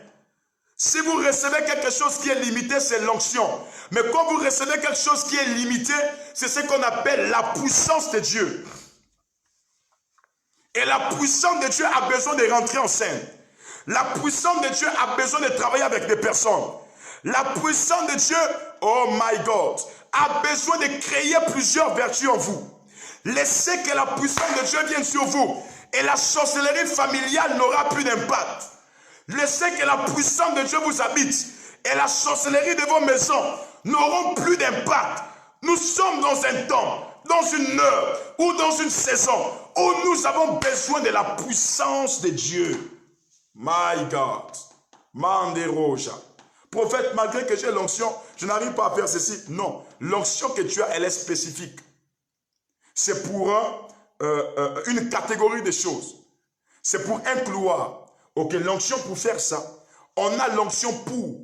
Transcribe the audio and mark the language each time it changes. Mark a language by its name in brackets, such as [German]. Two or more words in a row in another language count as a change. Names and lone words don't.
[French] Si vous recevez quelque chose qui est limité, c'est l'onction. Mais quand vous recevez quelque chose qui est limité, c'est ce qu'on appelle la puissance de Dieu. Et la puissance de Dieu a besoin de rentrer en scène. La puissance de Dieu a besoin de travailler avec des personnes. La puissance de Dieu, [English] oh my God, [French] a besoin de créer plusieurs vertus en vous. Laissez que la puissance de Dieu vienne sur vous. Et la sorcellerie familiale n'aura plus d'impact. Laissez que la puissance de Dieu vous habite. Et la sorcellerie de vos maisons n'auront plus d'impact. Nous sommes dans un temps, dans une heure ou dans une saison où nous avons besoin de la puissance de Dieu. [English] My God. Manderoja. [French] Prophète, malgré que j'ai l'onction, je n'arrive pas à faire ceci. Non, l'onction que tu as, elle est spécifique. C'est pour une catégorie de choses. C'est pour inclure. Ok, l'onction pour faire ça. On a l'onction pour.